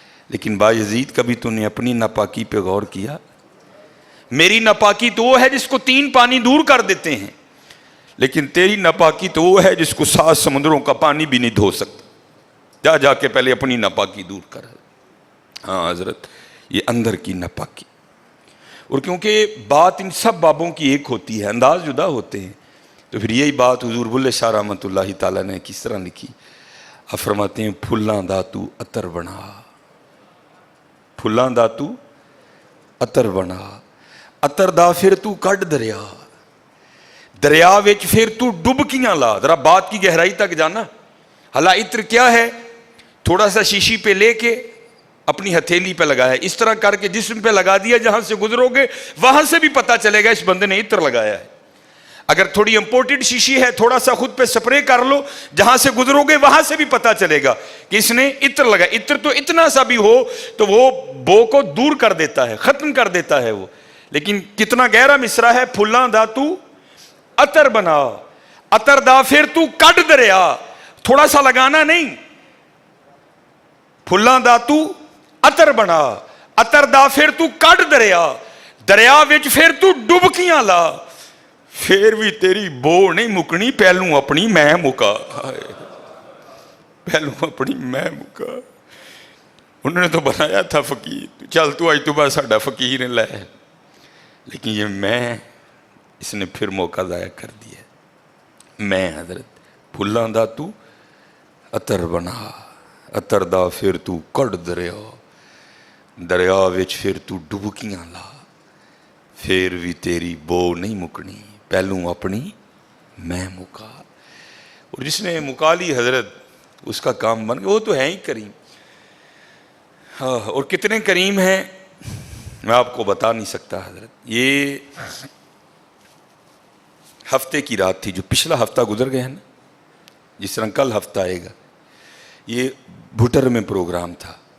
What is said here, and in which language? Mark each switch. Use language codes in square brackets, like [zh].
[ur] لیکن بایزید کبھی تو نے اپنی ناپاکی پہ غور کیا؟ میری ناپاکی تو وہ ہے جس کو 3 پانی دور کر دیتے ہیں, لیکن تیری ناپاکی تو وہ ہے جس کو 7 سمندروں کا پانی بھی نہیں دھو سکتا. جا کے پہلے اپنی ناپاکی دور کر. ہاں حضرت یہ اندر کی ناپاکی. اور کیونکہ بات ان سب بابوں کی ایک ہوتی ہے, انداز جدا ہوتے ہیں, تو پھر یہی بات حضور بلے شاہ رحمۃ اللہ تعالیٰ نے کس طرح لکھی. آپ فرماتے ہیں [pa] پھلاں دا تو عطر بنا, پھلاں دا تو عطر بنا, عطر دا پھر تو کڈ دریا, دریا وچ پھر تو ڈبکیاں لا. [ur] ذرا بات کی گہرائی تک جانا. حالا عطر کیا ہے؟ تھوڑا سا شیشی پہ لے کے اپنی ہتھیلی پہ لگایا, اس طرح کر کے جسم پہ لگا دیا, جہاں سے گزرو گے وہاں سے بھی پتہ چلے گا اس بندے نے عطر لگایا ہے. اگر تھوڑی امپورٹڈ شیشی ہے تھوڑا سا خود پہ سپرے کر لو, جہاں سے گزرو گے وہاں سے بھی پتہ چلے گا کہ اس نے عطر لگایا. عطر تو اتنا سا بھی ہو تو وہ بو کو دور کر دیتا ہے, ختم کر دیتا ہے وہ. لیکن کتنا گہرا مصرع ہے, [pa] پھلاں دا تو عطر بنا, عطر دا پھر تو کڈ دریا. [ur] تھوڑا سا لگانا نہیں, [pa] پھلاں دا تو عطر بنا, عطر دا پھر تو کڈ دریا, دریا وچ پھر تو ڈبکیاں لا, پھر بھی تیری بو نہیں مکنی, پہلوں اپنی میں مکا. پہلوں اپنی میں مکا. [ur] انہوں نے تو بنایا تھا فقیر, چل تو آج تو بعد ساڈا فقیر لے, لیکن یہ میں اس نے پھر موقع ضائع کر دیا. [pa] میں حضرت پھلاں دا تو عطر بنا, عطر دا پھر تو کڈ دریا, دریا وچ پھر تو ڈبکیاں لا, پھر بھی تیری بو نہیں مکنی, پہلوں اپنی میں مکا. [ur] اور جس نے مکا لی حضرت اس کا کام بن گیا. وہ تو ہے ہی کریم. ہاں, اور کتنے کریم ہیں میں آپ کو بتا نہیں سکتا حضرت. یہ ہفتے کی رات تھی, جو پچھلا ہفتہ گزر گیا ہے نا, جس طرح کل ہفتہ آئے گا, یہ بھٹر میں پروگرام تھا.